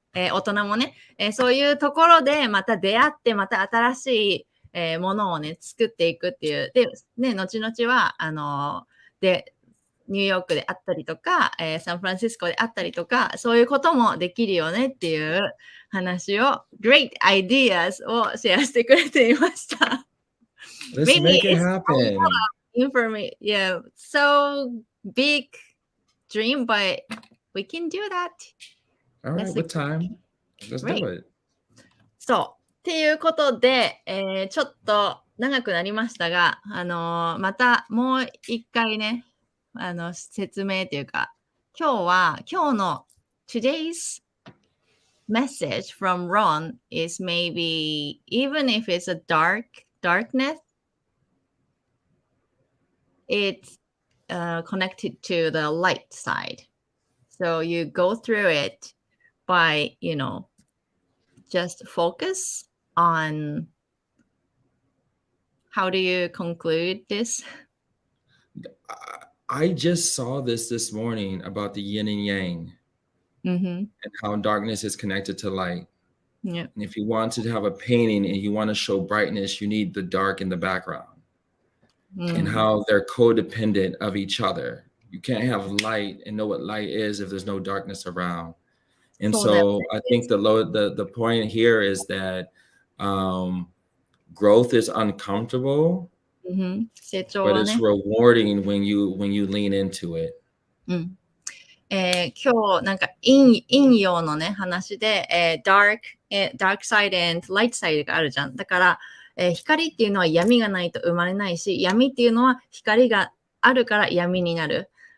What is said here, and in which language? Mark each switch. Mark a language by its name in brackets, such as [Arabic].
[Japanese] 大人もね、そういうところでまた出会って、また新しい、ものをね、作っていくっていう。で、ね、後々は、で、ニューヨークであったりとか、サンフランシスコであったりとか、そういうこともできるよねっていう話を、 [English] great ideas [Japanese] をシェアしてくれていました。 [English] Let's make it happen. Information, yeah, so big dream, but we can do that. All right, what time? Let's do it. [Japanese] そう。っていうことで、ちょっと長くなりましたが、またもう一回ね、説明というか、今日の [English] Today's message from Ron is maybe, even if it's a darkness, it's connected to the light side. So you go through it by, just focus on how do you conclude this? I just saw this morning about the yin and yang and how darkness is connected to light. Yeah. And if you want to have a painting and you want to show brightness, you need the dark in the background and how they're codependent of each other. You can't have light and know what light is if there's no darkness around. And so I think the point here is that growth is uncomfortable, but it's rewarding when you lean into it. [Japanese] 今日なんか陰陽のね話で、 [English] dark side and light side [Japanese] があるじゃん。だから、光っていうのは闇がないと生まれないし、闇っていうのは光があるから闇になる。